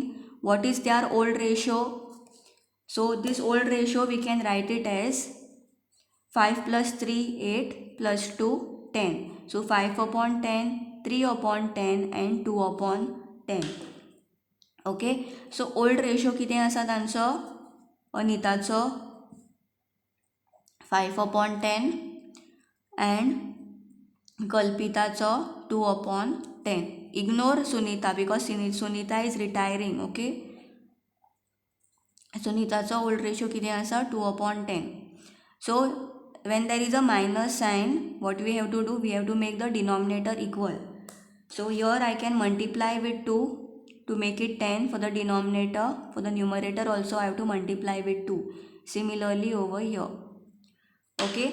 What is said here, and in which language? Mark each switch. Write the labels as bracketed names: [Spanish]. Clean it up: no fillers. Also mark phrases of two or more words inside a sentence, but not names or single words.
[English] What is their old ratio? So this old ratio we can write it as 5 plus 3 8 plus 2 10. So 5 upon 10, 3 upon 10 and 2 upon 10. ओके. so old ratio [Konkani] कितें आसा तांचो अनिताचो [English] 5 upon 10 and कल्पिताचो 2 upon 10. Ignore Sunita because Sunita is retiring. Okay. Sunitaचो old ratio [Konkani] कितें आसा [English] 2 upon 10. So when there is a minus sign, what we have to do? We have to make the denominator equal. So here I can multiply with 2 to make it 10 for the denominator. For the numerator also I have to multiply with 2. Similarly over here. Okay.